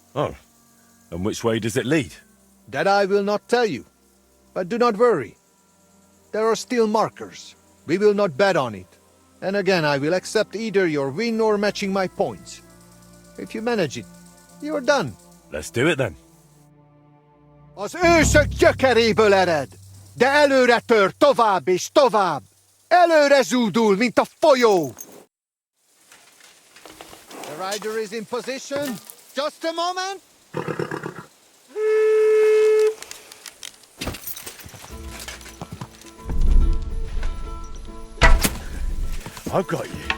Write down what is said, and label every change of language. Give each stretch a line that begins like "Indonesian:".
English: Oh, and which way does it lead? That I will not tell you. But do not worry. There are still markers. We will not bet on it. And again, I will accept either your win or matching my points. If you manage it, you are done. Let's do it then.
Hungarian: Az ősök gyökeréből ered, de előre tör tovább és tovább. Előre zúdul, mint a folyó.
English: The rider is in position. Just a moment. I've got you.